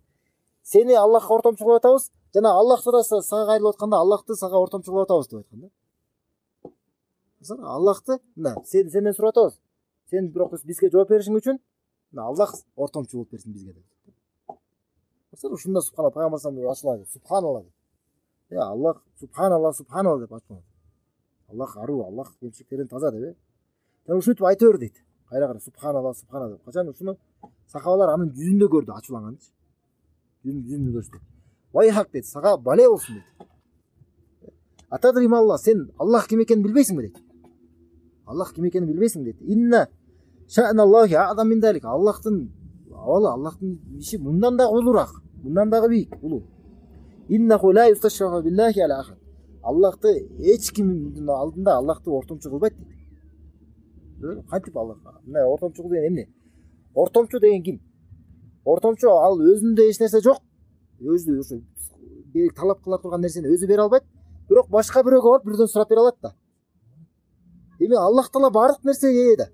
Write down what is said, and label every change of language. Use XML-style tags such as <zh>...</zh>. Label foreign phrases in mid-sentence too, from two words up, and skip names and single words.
<ky>Сени Аллахка ортомчу кылып атабыз, жана Аллах да сага кайрылып атканда Аллахты сага ортомчу кылып атабыз деп айткан да. Аллахты мына сенден сурап атабыз. Сен бирок бизге жооп беришиң үчүн Аллах ортомчу болуп берсин бизге деп. Ушунда субханалла пайгамбар</ky> <ar>صلى الله عليه وسلم</ar> <ky>субханалла деп. Аллах субханалла деп айткан. Аллах аруу, Аллах кемчиликтерден таза деп. Жана ушинтип айта бер дейт. Кайра субханалла деп. Качан ушуну сахабалар анын жүзүндө көрдү, ачууланганчы. Жүзүндө көрдү. Вайхак дейт, сага бале болсун дейт.</ky> <ar>أتدري الله,</ar> <ky>сен Аллах ким экенин билбейсиңби дейт. Аллах ким экенин билбейсиң дейт.</ky> <ar>إن شأن الله أعظم من ذلك.</ar> <ky>Аллахтын иши мындан да улураак, мындан дагы бийик, улуу.</ky> <ar>إنه لا يستشفع بالله على أحد.</ar> <ky>Аллахты эч кимдин алдында Аллахты ортомчу кылбайт дейт. Кантип Аллах? Мына ортомчу деген эмне? Ортомчу деген ким? Ортомчу ал өзүндө эч нерсе жок. Өзү ошо талап кыла турган нерсени өзү бере албайт. Бирок башка бирөөгө барып бирден сурап бере алат да. Эми Аллах Таала бардык нерсеге ээ да.</ky>